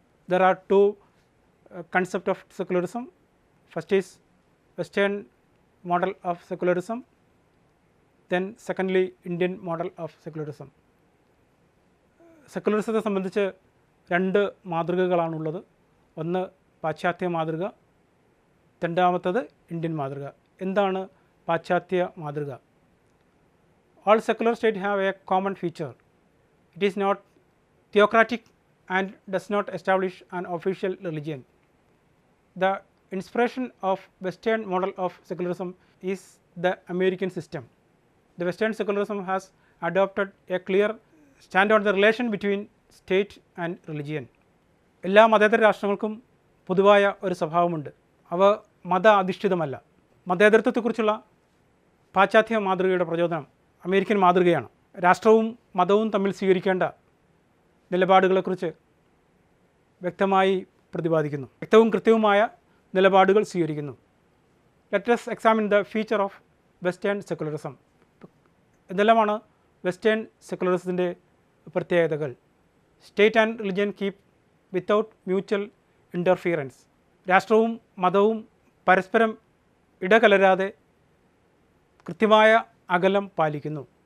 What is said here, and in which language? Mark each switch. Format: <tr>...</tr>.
<en>There are two concepts of secularism. First is Western model of secularism, then secondly Indian model of secularism.</en> <ml>സെക്കുലറിസത്തെ സംബന്ധിച്ച് രണ്ട് മാതൃകകളാണുള്ളത്. ഒന്ന് പാശ്ചാത്യ മാതൃക, രണ്ടാമത്തത് ഇന്ത്യൻ മാതൃക. എന്താണ് പാശ്ചാത്യ മാതൃക?</ml> <en>All secular states have a common feature. It is not theocratic and does not establish an official religion. The inspiration of Western model of secularism is the American system. The Western secularism has adopted a clear stand on the relation between state and religion.</en> <ml>എല്ലാ മതേതര രാഷ്ട്രങ്ങൾക്കും പൊതുവായ ഒരു സ്വഭാവമുണ്ട്. അവ മത അധിഷ്ഠിതമല്ല. മതേതരത്വത്തെക്കുറിച്ചുള്ള പാശ്ചാത്യ മാതൃകയുടെ പ്രചോദനം അമേരിക്കൻ മാതൃകയാണ്. രാഷ്ട്രവും മതവും തമ്മിൽ സ്വീകരിക്കേണ്ട നിലപാടുകളെക്കുറിച്ച് വ്യക്തമായി പ്രതിപാദിക്കുന്നു. വ്യക്തവും കൃത്യവുമായ നിലപാടുകൾ സ്വീകരിക്കുന്നു.</ml> <en>Let us examine the feature of western secularism.</en> <ml>എന്തെല്ലാമാണ് വെസ്റ്റേൺ സെക്കുലറിസത്തിൻ്റെ പ്രത്യേകതകൾ?</ml> <en>State and religion keep without mutual interference.</en> <ml>രാഷ്ട്രവും മതവും പരസ്പരം ഇടകലരാതെ കൃത്യമായ അകലം പാലിക്കുന്നു.</ml>